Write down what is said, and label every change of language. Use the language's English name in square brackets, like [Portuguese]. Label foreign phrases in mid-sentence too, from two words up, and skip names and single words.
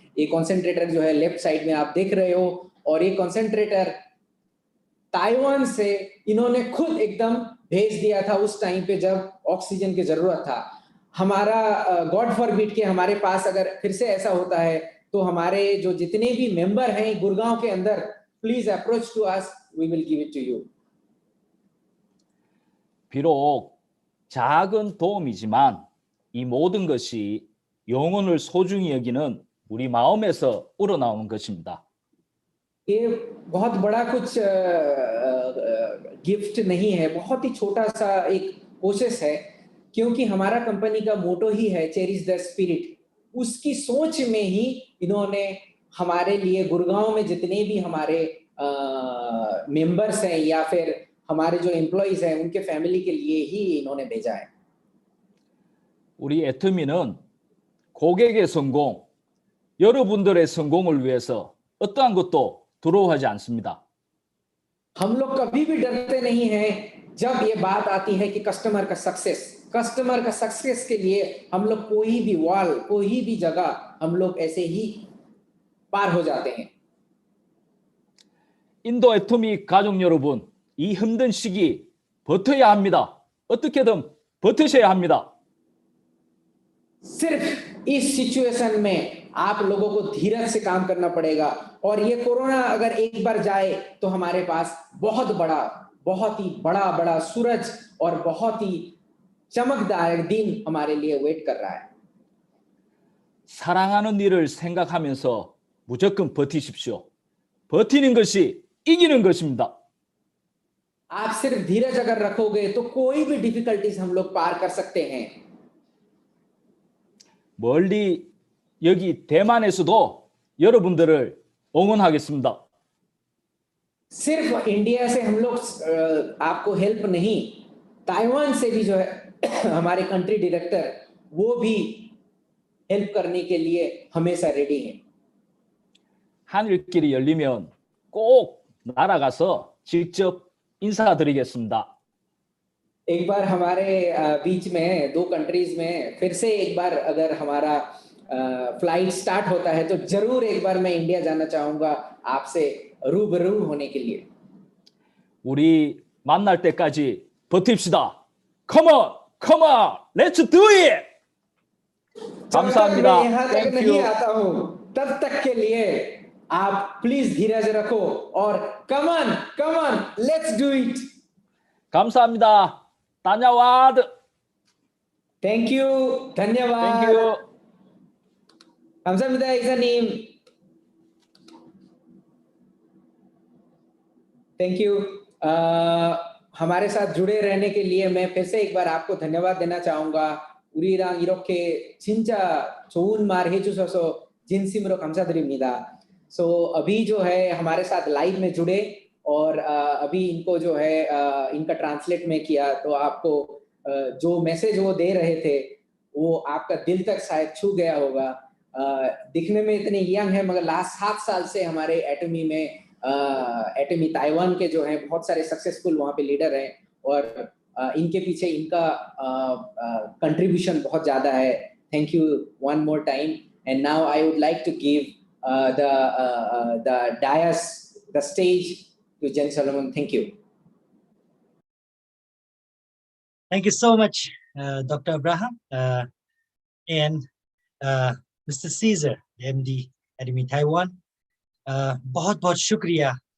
[Hindi] ये कॉन्सेंट्रेटर जो है [English] left side [Hindi] में आप देख रहे हो, और ये कॉन्सेंट्रेटर ताइवान से इन्होंने खुद एकदम भेज दिया था उस टाइम पे जब ऑक्सीजन की जरूरत था। हमारा [English] God forbid [Hindi] के हमारे पास अगर फिर से ऐसा होता है तो हमारे जो जितने भी मेंबर हैं गुड़गांव के अंदर, [English] Please approach to us, we will give it to you. [Korean] 비록 작은 도움이지만 이 모든 것이 영혼을 소중히 여기는 우리 마음에서 우러나오는 것입니다. [Hindi] ये बहुत बड़ा कुछ गिफ्ट नहीं है, बहुत ही छोटा सा एक कोशिश है, क्योंकि हमारा कंपनी का मोटो ही है [English] cherish the spirit. [Hindi] उसकी सोच में ही इन्होंने हमारे लिए गुड़गांव में जितने भी हमारे मेंबर्स हैं या फिर हमारे जो एम्प्लॉइज हैं उनके फैमिली के लिए ही इन्होंने भेजा है। [Korean] 우리 애터미는 고객의 성공, 여러분들의 성공을 위해서 어떠한 것도 두려워하지 않습니다. [Hindi] हम लोग कभी भी डरते नहीं हैं जब ये बात आती है कि कस्टमर का सक्सेस के लिए हम लोग कोई भी वॉल, कोई भी जगह हम लोग ऐसे ही पार हो जाते हैं। [Korean] 인도 애터미 가족 여러분, 이 힘든 시기 버텨야 합니다. 어떻게든 버티셔야 합니다. [Hindi] सिर्फ इस सिचुएशन में आप लोगों को धीरज से काम करना पड़ेगा, और ये कोरोना अगर एक बार जाए तो हमारे पास बहुत ही बड़ा सूरज और बहुत ही चमकदार दिन हमारे लिए वेट कर रहा है। [Korean] 사랑하는 일을 생각하면서 무조건 버티십시오. 버티는 것이 이기는 것입니다. [Hindi] आप सिर्फ धीरज अगर रखोगे तो कोई भी डिफिकल्टीज हम लोग पार कर सकते हैं। [Korean] 멀리 여기 대만에서도 여러분들을 응원하겠습니다. [Hindi] सिर्फ इंडिया से हम लोग आपको हेल्प नहीं, ताइवान से भी जो है हमारे [English] country director [Hindi] वो भी हेल्प करने के लिए हमेशा रेडी हैं। [Korean] 하늘길이 열리면 꼭 날아가서 직접 인사드리겠습니다. [Hindi] एक बार हमारे बीच में 2 कंट्रीज में फिर से एक बार अगर हमारा फ्लाइट स्टार्ट होता है तो जरूर एक बार मैं इंडिया जाना चाहूंगा आपसे रूबरू होने के लिए। [Korean] 우리 만날 때까지 버팁시다. [English] Come on, let's do it. [Korean] 감사합니다. [Hindi] मैं यहाँ तक [English] Thank [Hindi] नहीं [English] you. [Hindi] आता हूँ, तब तक के लिए आप प्लीज धीरज रखो और [English] come on let's do it. [Korean] 감사합니다. 다녀와드. [English] Thank you, धन्यवाद। Thank you. [Korean] 감사합니다 이사님। [English] Thank you. [Hindi] हमारे साथ जुड़े रहने के लिए मैं फिर से एक बार आपको धन्यवाद देना चाहूंगा। [Korean] 우리랑 이렇게 진짜 좋은 말 해주셔서 진심으로 감사드립니다। [Hindi] सो अभी जो है हमारे साथ लाइव में जुड़े और अभी इनको जो है इनका ट्रांसलेट में किया, तो आपको जो मैसेज वो दे रहे थे वो आपका दिल तक शायद छू गया होगा। दिखने में इतने यंग है मगर लास्ट 7 साल से हमारे एटमी में एटमी ताइवान के जो हैं बहुत सारे सक्सेसफुल वहाँ पे लीडर हैं, और इनके पीछे इनका कंट्रीब्यूशन बहुत ज्यादा है। [English] Thank you one more time, and now I would like to give the dais, the stage to Jen Solomon. Thank you. Thank you so much, Dr. Abraham and Mr. Caesar, MD Academy Taiwan. [Hindi] बहुत बहुत शुक्रिया